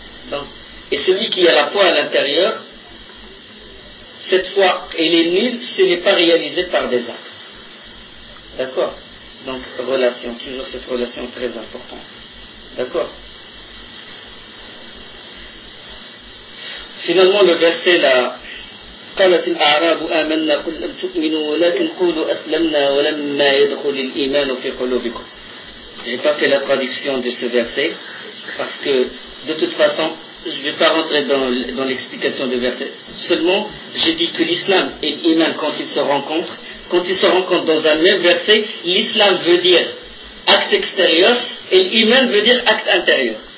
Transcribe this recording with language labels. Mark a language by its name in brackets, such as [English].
[French] Donc, et celui qui a la foi à l'intérieur, cette foi, elle est nulle si elle n'est pas réalisée par des actes. D'accord. Donc, relation, toujours cette relation très importante. D'accord. Finalement, le verset là. [Arabic] قالت الأعراب آمنا قل لم تؤمنوا ولكن قولوا أسلمنا ولما يدخل الإيمان في قلوبكم. [French] J'ai pas fait la traduction de ce verset parce que de toute façon je vais pas rentrer dans l'explication du verset. Seulement j'ai dit que l'islam et l'iman quand ils se rencontrent dans un même verset, l'islam veut dire acte extérieur et l'iman veut dire acte intérieur.